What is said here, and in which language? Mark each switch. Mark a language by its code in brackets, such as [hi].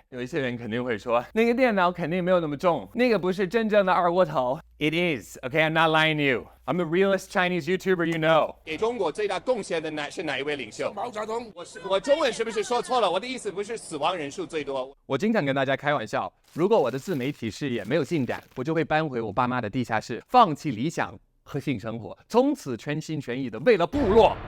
[zh] 有一些人肯定会说，那个电脑肯定没有那么重，那个不是真正的二锅头。 [en] It is, okay, I'm not lying to you. I'm the realest Chinese YouTuber you know. [zh] 给中国最大贡献的是哪一位领袖？毛泽东。我中文是不是说错了？我的意思不是死亡人数最多。我经常跟大家开玩笑，如果我的自媒体事业没有进展，我就会搬回我爸妈的地下室，放弃理想和性生活，从此全心全意的为了部落。